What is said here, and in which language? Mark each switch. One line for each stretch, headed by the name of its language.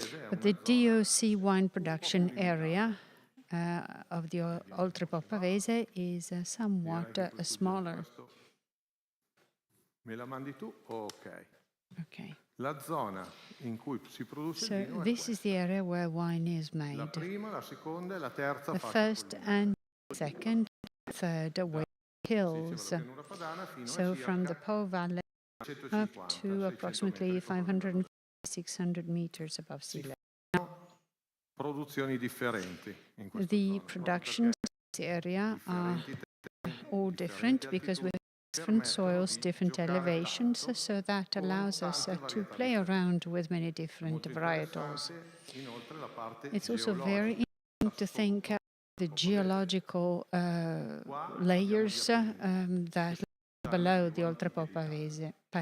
English: But the DOC wine production area of the Oltrepo Pavese is somewhat smaller.
Italian: Me la mandi tu?
English: Okay.
Italian: La zona in cui si produce
English: So this is the area where wine is made.
Italian: La prima, la seconda e la terza
English: The first and second, third were hills. So from the Po Valley up to approximately 500 600 meters above sea level.
Italian: Produzioni differenti in questo
English: The productions in this area are all different because we have different soils, different elevations, so that allows us to play around with many different varietals. It's also very interesting to think of the geological layers that below the Oltrepo Pavese.